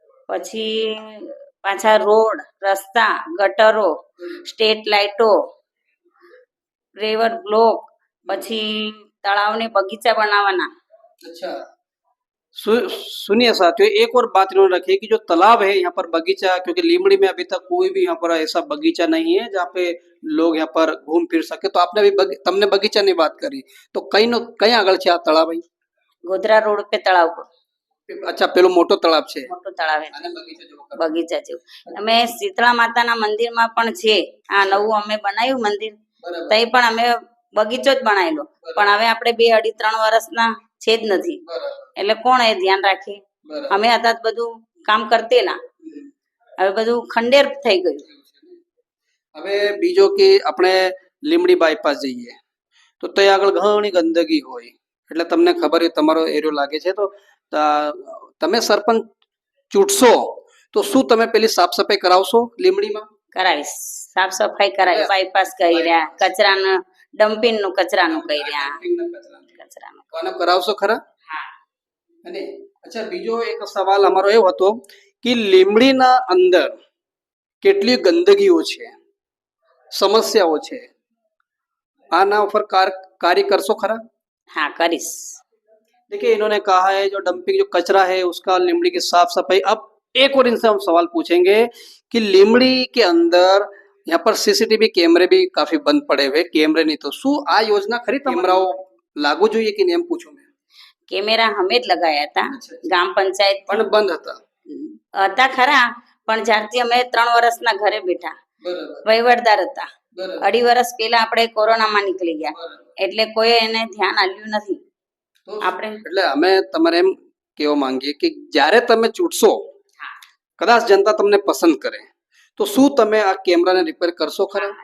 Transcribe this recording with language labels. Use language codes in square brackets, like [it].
[gu] પછી પાછા રોડ, રસ્તા, ગટરો, સ્ટ્રીટ લાઇટો, રેવર બ્લોક, પછી તળાવને બગીચા બનાવવાના. [hi] अच्छा, सुनिए साथियों, एक और बात इन्होंने रखी कि जो तालाब है यहाँ पर बगीचा, क्योंकि लीमड़ी में अभी तक कोई भी यहाँ पर ऐसा बगीचा नहीं है जहाँ पे लोग यहाँ पर घूम फिर सके, तो आपने अभी तमने बगीचा नहीं बात करी, तो कहीं [gu] આગળ છે આ તળાવ? ભાઈ ગોધરા રોડ पे તળાવ પર. અચ્છા, પેલો મોટો તળાવ છે, મોટું તળાવ છે, આને બગીચા જેવો કરો. બગીચા જેવું. અમે શીતળા માતાના મંદિરમાં પણ છે, આ નવું અમે બનાવ્યું મંદિર, બરાબર. તઈ પણ અમે બગીચો જ બનાવેલો, પણ હવે આપણે 2-2.5-3 વર્ષના છે જ નથી, બરાબર. એટલે કોણ એ ધ્યાન રાખે? બરાબર. અમે હતા જ બધું કામ કરતેલા, હવે બધું ખંડેર થઈ ગયું. હવે બીજો કે આપણે લીમડી બાયપાસ જઈએ તો ત્યાં આગળ ઘણી ગંદકી હોય, એટલે તમને ખબર છે તમારો એરિયો લાગે છે, તો તમે સરપંચ ચૂંટશો તો શું તમે પેલી સાફ સફાઈ કરાવશો લીમડીમાં? કરાવીશ, સાફ સફાઈ કરાવી, બાયપાસ કર્યા, કચરાનું ડમ્પિંગનું કચરાનું કર્યા, કચરાનું. તો આને કરાવશો ખરા? હા. અને અચ્છા, બીજો એક સવાલ અમારો એવો હતો કે લીમડીના અંદર કેટલી ગંદકીઓ છે, સમસ્યાઓ છે, આના ઉપર કાર્ય કરશો खरा? हाँ करिस. [hi] देखिए, इन्होंने कहा है जो डंपिंग जो कचरा है उसका लिमड़ी की साफ सफाई। अब एक और इनसे हम सवाल पूछेंगे कि लिमड़ी के अंदर यहाँ पर सीसीटीवी कैमरे भी काफी बंद पड़े हुए, कैमरे नहीं, तो [gu] शू आ योजना खरी कैमराओ लागू જોઈએ કે નહીં એમ પૂછું મેં? કેમેરા અમે જ લગાયા હતા, ગ્રામ પંચાયત પણ બંધ હતા ખરા, પણ જ્યારથી અમે 3 વર્ષના ઘરે બેઠા, વહીવટદાર હતા, 2.5 વર્ષ પહેલા આપણે કોરોનામાં નીકળી ગયા, એટલે કોઈ એને ધ્યાન આપ્યું નથી. આપણે એટલે અમે તમારે એમ કહેવા માંગીએ કે જ્યારે તમે ચૂંટશો, કદાચ જનતા તમને પસંદ કરે, તો શું તમે આ કેમેરાને રિપેર કરશો ખરા?